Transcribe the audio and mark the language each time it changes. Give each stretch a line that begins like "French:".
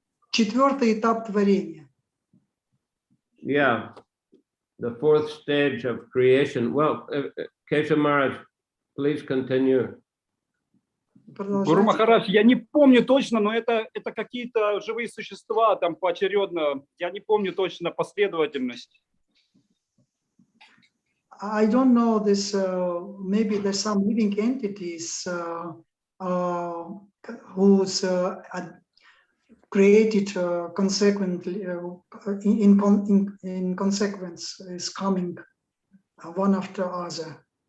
Russian: Четвертый этап творения.
English: Yeah, the fourth stage of creation. Well, Keshav Maharaj, please continue.
Russian: Гуру Махарадж, я не помню точно, но это какие-то живые существа там поочередно. Я не помню точно последовательность.
English: I don't know this. Maybe there's some living entities who's created consequently in consequence is coming one after other.